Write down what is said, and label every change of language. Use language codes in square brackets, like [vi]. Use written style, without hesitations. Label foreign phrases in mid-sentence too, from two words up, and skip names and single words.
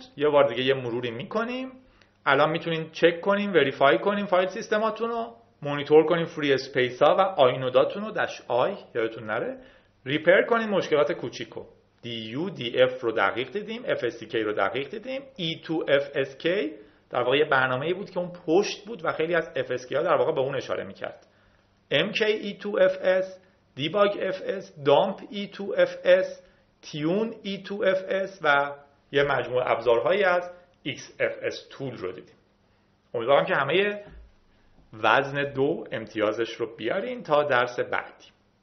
[fa] یه بار دیگه یه مروری میکنیم. الان میتونین چک کنیم، وریفای کنیم [en] file systems [fa] رو، مونیتور کنیم [en] free space [fa] ها و آینوداتون رو -i یادتون نره، ریپر کنیم مشکلات کوچیکو. DU DF رو دقیق دیدیم، FSCK رو دقیق دیدیم، E2FSK در واقع یه برنامه‌ای بود که اون پشت بود و خیلی از FSK ها در واقع به اون اشاره میکرد. MKE2FS، Debug FS، Dump E2FS، Tune E2FS و یه مجموعه ابزارهایی از XFS Tool رو دیدیم. امیدوارم که همه وزن 2 امتیازش رو بیارین تا درس بعدی.